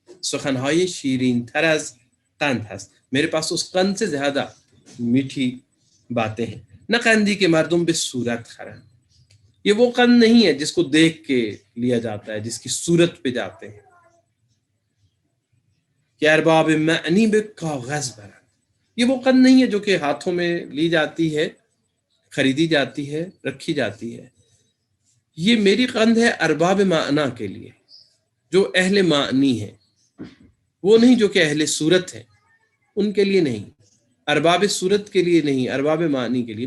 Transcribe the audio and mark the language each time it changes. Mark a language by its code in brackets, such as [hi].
[fa] سخنهای شیرین تر از قند هست. [ur] میرے پاس اس قند سے زیادہ میٹھی باتیں ہیں. [fa] نہ قندی کے مردم به صورت خرند. [ur] یہ وہ قند نہیں ہے جس کو دیکھ کے لیا جاتا ہے، جس کی صورت پہ جاتے ہیں. [fa] کہ ارباب معنی به کاغذ برند. [ur] یہ وہ قند نہیں ہے جو کہ ہاتھوں میں لی جاتی ہے، خریدی جاتی ہے، رکھی جاتی ہے. یہ میری قند ہے ارباب معنی کے لیے، جو اہل معنی ہے، وہ نہیں جو کہ اہل صورت ہے، ان کے لیے نہیں، ارباب صورت کے لیے نہیں، ارباب معنی کے لیے.